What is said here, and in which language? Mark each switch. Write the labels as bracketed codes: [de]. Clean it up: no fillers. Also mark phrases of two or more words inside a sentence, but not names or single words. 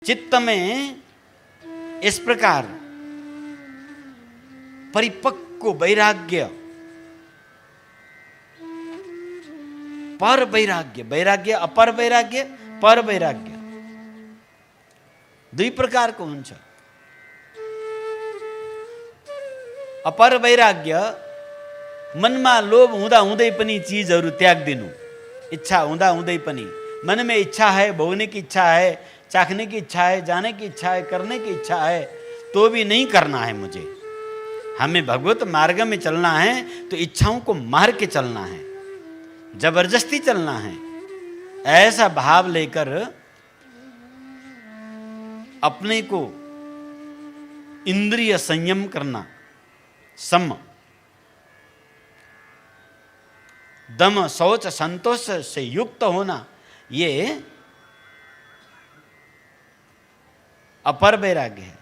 [hi] चित्त में इस प्रकार परिपक्व वैराग्य, पर वैराग्य, वैराग्य अपर वैराग्य, पर वैराग्य [ne] दुई प्रकार को हुन्छ। अपर वैराग्य मनमा लोभ हुँदा हुँदै पनि चीजहरू त्याग्दिनु, इच्छा हुँदा हुँदै पनि [hi] मन में इच्छा है, भोगने की इच्छा है, चाखने की इच्छा है, जाने की इच्छा है, करने की इच्छा है, तो भी नहीं करना है मुझे। हमें भगवत मार्ग में चलना है तो इच्छाओं को मार के चलना है, जबरदस्ती चलना है। ऐसा भाव लेकर अपने को इंद्रिय संयम करना, सम, दम, शौच, संतोष से युक्त होना, ये अपर वैराग्य है।